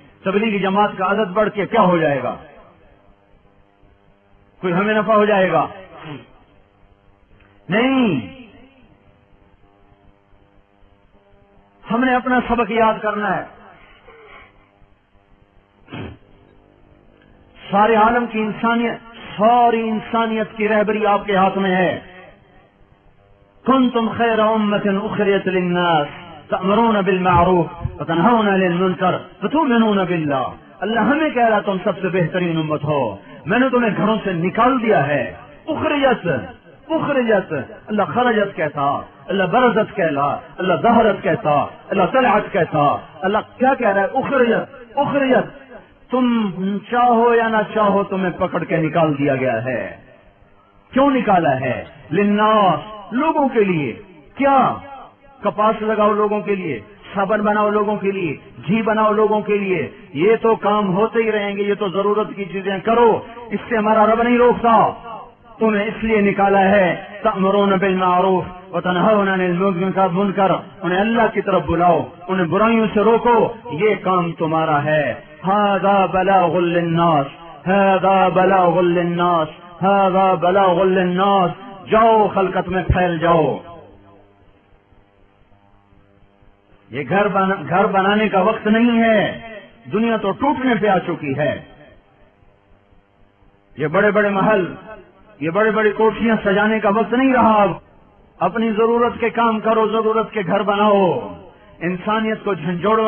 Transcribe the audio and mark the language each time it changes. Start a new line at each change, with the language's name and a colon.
Urdu: تبلیغی جماعت کا عدد بڑھ کے کیا ہو جائے گا؟ کوئی ہمیں نفع ہو جائے گا؟ نہیں. ہم نے اپنا سبق یاد کرنا ہے. سارے عالم کی انسانیت, ساری انسانیت کی رہبری آپ کے ہاتھ میں ہے.
Arabic: کنتم خیر امۃ اخرجت للناس تأمرون بالمعروف وتنہون عن المنکر وتؤمنون باللہ.
Urdu: اللہ ہمیں کہہ رہا تم سب سے بہترین امت ہو, میں نے تمہیں گھروں سے نکال دیا ہے. اخرجت, اخرجت, اللہ خرجت کہتا, اللہ برزت کہلا, اللہ ظہرت کہتا, اللہ طلعت کہتا. اللہ کیا کہہ رہا ہے؟ اخرجت, اخرجت. تم چاہو یا نہ چاہو تمہیں پکڑ کے نکال دیا گیا ہے. کیوں نکالا ہے؟ للناس, لوگوں کے لیے. کیا؟ کپاس لگاؤ لوگوں کے لیے, صابن بناؤ لوگوں کے لیے, گھی بناؤ لوگوں کے لیے. یہ تو کام ہوتے ہی رہیں گے, یہ تو ضرورت کی چیزیں کرو, اس سے ہمارا رب نہیں روکتا. تمہیں اس لیے نکالا ہے
Arabic: تأمرون بالمعروف وتنہون عن المنکر,
Urdu: انہیں اللہ کی طرف بلاؤ, انہیں برائیوں سے روکو. یہ کام تمہارا ہے.
Arabic: ھذا بلاغ للناس, ھذا بلاغ للناس, ھذا بلاغ للناس.
Urdu: جاؤ خلقت میں پھیل جاؤ. یہ گھر بنانے کا وقت نہیں ہے, دنیا تو ٹوٹنے پہ آ چکی ہے. یہ بڑے بڑے محل, یہ بڑے بڑے کوٹھیاں سجانے کا وقت نہیں رہا. اپنی ضرورت کے کام کرو, ضرورت کے گھر بناؤ. انسانیت کو جھنجھوڑو.